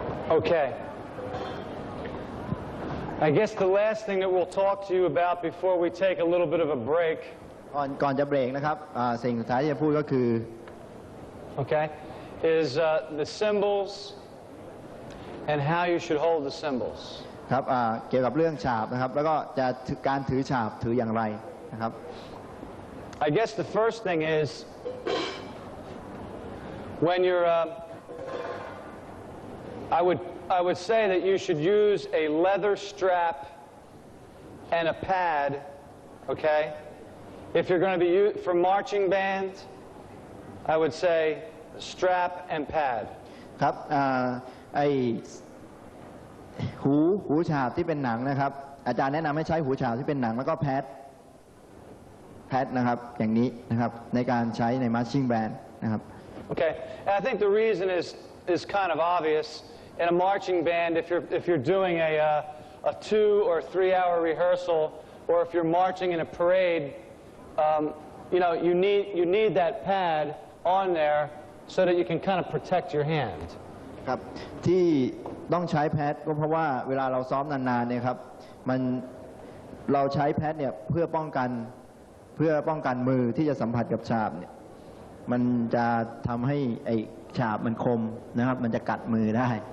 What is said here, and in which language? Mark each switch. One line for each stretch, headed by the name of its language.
English: Okay. I guess the last thing that we'll talk to you about before we take a little bit of a break.
Thai: ก่อนจะเบรกนะครับสิ่งสุดท้ายที่จะพูดก็คือ
English: Okay, is the cymbals and how you should hold the cymbals.
Thai: ครับเกี่ยวกับเรื่องฉาบนะครับแล้วก็จะการถือฉาบถืออย่างไรนะครับ
English: I guess the first thing is when you're I would say that you should use a leather strap and a pad, okay? If you're going to be for marching band, I would say strap and pad.
Thai: ครับไอหูฉาบที่เป็นหนังนะครับอาจารย์แนะนำให้ใช้หูฉาบที่เป็นหนังแล้วก็แพดนะครับอย่างนี้นะครับในการใช้ใน marching band นะครับ
English: Okay, and I think the reason is kind of obvious. In a marching band, if you're doing a 2 or 3 hour rehearsal, or if you're marching in a parade, you know you need that pad on there so that you can kind of protect your hand.
Thai: ครับที่ต้องใช้แพดก็เพราะว่าเวลาเราซ้อมนานๆเนี่ยครับเราใช้แพดเนี่ยเพื่อป้องกันมือที่จะสัมผัสกับฉาบเนี่ยมันจะทำให้ไอ้ฉาบมันคมนะครับมันจะกัดมือได้